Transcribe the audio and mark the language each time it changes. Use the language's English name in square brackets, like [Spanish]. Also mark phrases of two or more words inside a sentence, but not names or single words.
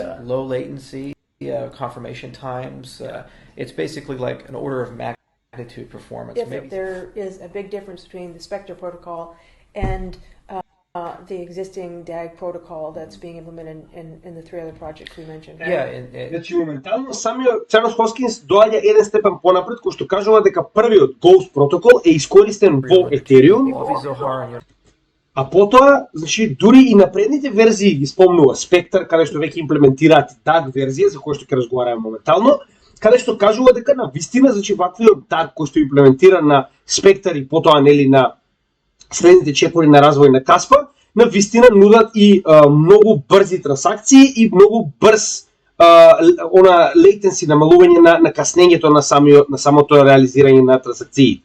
[English] low latency, confirmation times. It's basically like an order of magnitude performance. If there is a big difference between the Spectre protocol and the existing DAG protocol that's being implemented in the three other projects we mentioned. Right? Yeah. [Macedonian] Значи моментално самиот Чарлс Хоскинс доаѓа еден степен понапред, кој што кажува дека првиот Ghost протокол е искористен во Ethereum, [English] Avi Zohar and [Macedonian] а потоа, значи, дури и напредните верзии ги спомнува Spectre, каде што веќе имплементираат DAG верзија, за која што ќе разговараме моментално, каде што кажува дека на вистина, значи, ваквиот DAG кој што имплементира на Spectre и потоа нели на средните чекори на развој на Каспа, на вистина нудат и многу брзи трансакции и многу брз latency, намалување на каснењето на самото реализирање на трансакциите.